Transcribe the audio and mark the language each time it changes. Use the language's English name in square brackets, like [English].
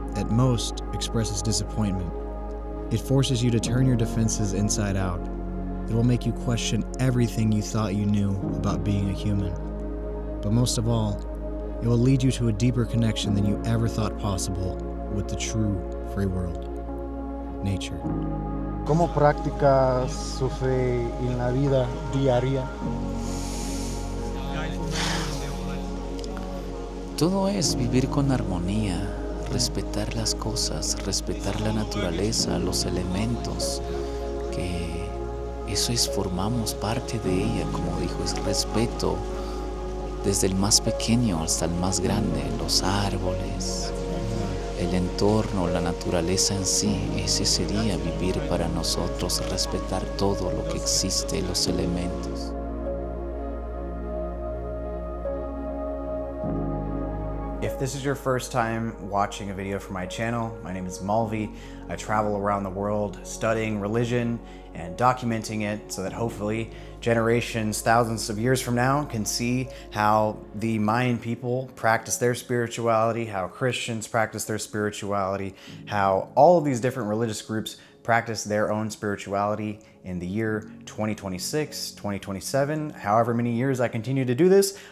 [English] at most, expresses disappointment. It forces you to turn your defenses inside out. It will make you question everything you thought you knew about being a human. But most of all, it will lead you to a deeper connection than you ever thought possible with the true free world, nature. [Spanish] ¿Cómo practicas su fe en la vida diaria? Todo es vivir con armonía, respetar las cosas, respetar la naturaleza, los elementos, que eso es, formamos parte de ella, como dijo, es respeto desde el más pequeño hasta el más grande, los árboles, el entorno, la naturaleza en sí. Ese sería vivir para nosotros, respetar todo lo que existe, los elementos. [English] If this is your first time watching a video from my channel, my name is Malvi. I travel around the world studying religion and documenting it so that hopefully generations, thousands of years from now can see how the Mayan people practice their spirituality, how Christians practice their spirituality, how all of these different religious groups practice their own spirituality in the year 2026, 2027, however many years I continue to do this.